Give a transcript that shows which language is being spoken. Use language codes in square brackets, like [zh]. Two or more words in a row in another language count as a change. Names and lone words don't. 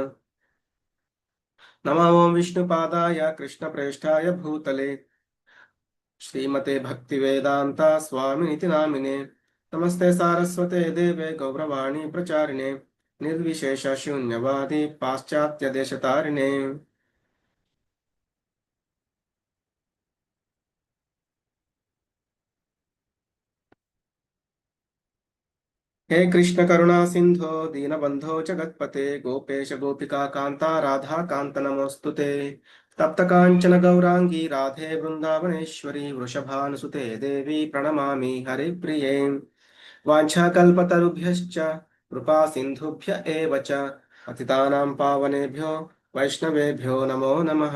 [sa] నమో ఓం విష్ణుపాదాయ కృష్ణప్రేష్ఠాయ భూతలే శ్రీమతే భక్తివేదాంత స్వామినితి నామినే. నమస్తే సారస్వతే దేవే గౌరవాణి ప్రచారిణే నిర్విశేష శూన్యవాది పాశ్చాత్య దేశతారిణే. हे कृष्ण करुणा सिंधो दीनबंधो जगत्पते गोपेश गोपिका कांता राधा कांत नमोस्तुते. तप्त कांचन गौरांगी राधे वृंदावनेश्वरी वृषभानुसुते देवी प्रणमामि हरिप्रिये. वाञ्छाकल्पतरुभ्यश्च कृपा सिन्धुभ्य एव च पतितानां पावनेभ्यो वैष्णवेभ्यो नमो नमः.